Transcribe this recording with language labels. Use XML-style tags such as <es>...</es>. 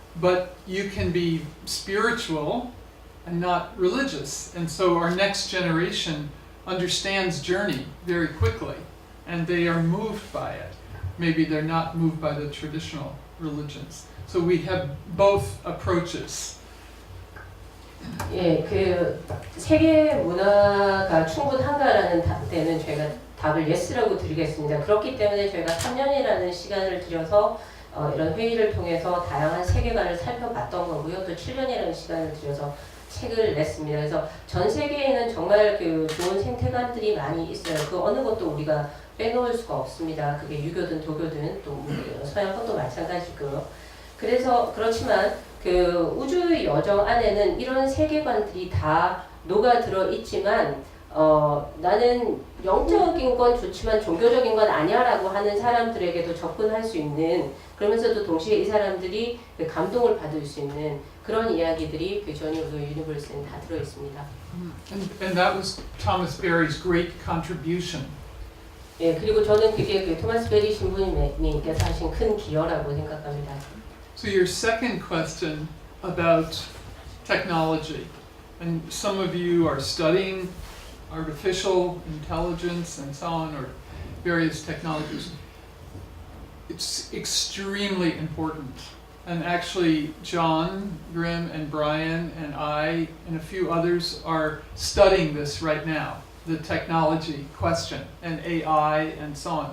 <en>But you can be spiritual and not religious. And so our next generation understands Journey very quickly, and they are moved by it. Maybe they're not moved by the traditional religions. So we have both approaches.</en> <ko>예, 그 세계 문화가 충분한가라는 데는 저희가 답을 예스라고 드리겠습니다. 그렇기 때문에 저희가 3년이라는 시간을 들여서 이런 회의를 통해서 다양한 세계관을 살펴봤던 거고요. 또 7년이라는 시간을 들여서 책을 냈습니다. 그래서 전 세계에는 정말 그 좋은 생태관들이 많이 있어요. 그 어느 것도 우리가 빼놓을 수가 없습니다. 그게 유교든 도교든 또 서양권도 마찬가지고요. 그래서 그렇지만 그 우주의 여정 안에는 이런 세계관들이 다 녹아들어 있지만 나는 영적인 건 좋지만 종교적인 건 아니야라고 하는 사람들에게도 접근할 수 있는, 그러면서도 동시에 이 사람들이 감동을 받을 수 있는 그런 이야기들이 그 Journey of the Universe는 다 들어 있습니다.</ko> <en>And that was Thomas Berry's great contribution.</en> <ko>예, 그리고 저는 그게 그 토마스 베리 신부님께서 하신 큰 기여라고 생각합니다.</ko> <en>So your second question about technology, and some of you are studying artificial intelligence and so on, or various technologies. It's extremely important. And actually, John Grimm and Brian and I and a few others are studying this right now, the technology question and AI and so on.</en>